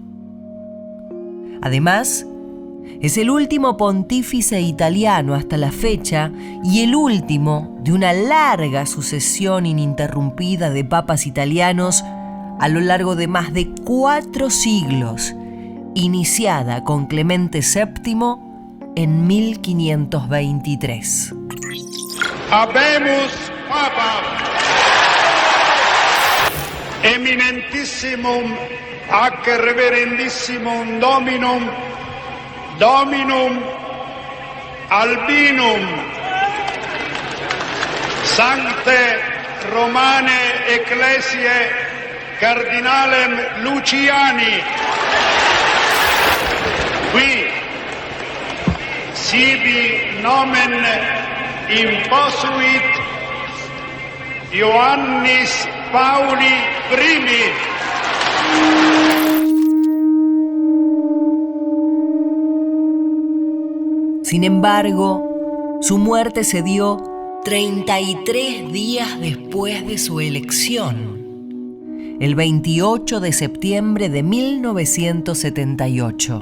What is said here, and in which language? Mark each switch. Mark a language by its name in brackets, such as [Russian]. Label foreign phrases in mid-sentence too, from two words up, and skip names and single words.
[Spanish] Además, es el último pontífice italiano hasta la fecha y el último de una larga sucesión ininterrumpida de papas italianos a lo largo de más de 4 siglos, iniciada con Clemente VII en 1523. [Latin] Habemus Papa eminentissimum ac reverendissimum Dominum Albinum Sancte Romane Ecclesiae Cardinalem Luciani, qui sibi nomen imposuit Ioannis Pauli I. [Spanish] Sin embargo, su muerte se dio 33 días después de su elección, el 28 de septiembre de 1978.